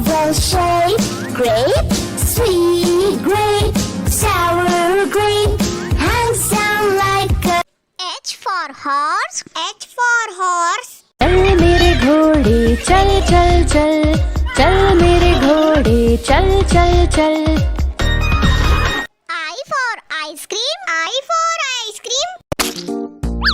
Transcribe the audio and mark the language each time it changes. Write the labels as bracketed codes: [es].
[en] well-shaped grape, sweet grape, sour grape, hands down like a H for horse, H for horse. [hi] चल मेरे घोड़े चल चल चल, चल मेरे घोड़े चल चल चल। [en] I for ice cream, I for ice cream.